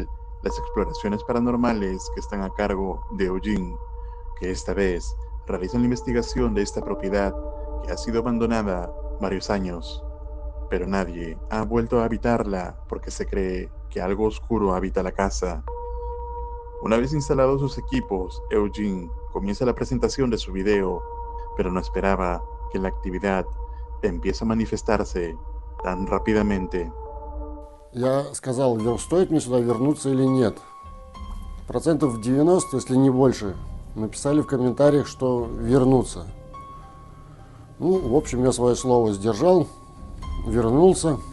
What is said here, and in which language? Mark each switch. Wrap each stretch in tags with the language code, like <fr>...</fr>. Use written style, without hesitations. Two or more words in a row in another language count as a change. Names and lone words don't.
<es>las exploraciones paranormales que están a cargo de Eugene, que esta vez realizan la investigación de esta propiedad que ha sido abandonada varios años, pero nadie ha vuelto a habitarla porque se cree que algo oscuro habita la casa. Una vez instalados sus equipos, Eugene comienza la presentación de su video, pero no esperaba que la actividad empiece a manifestarse tan rápidamente.</es> <ru>Я сказал, стоит мне сюда вернуться или нет. Процентов 90, если не больше, написали в комментариях, что вернуться. Ну, в общем, я свое слово сдержал, вернулся.</ru>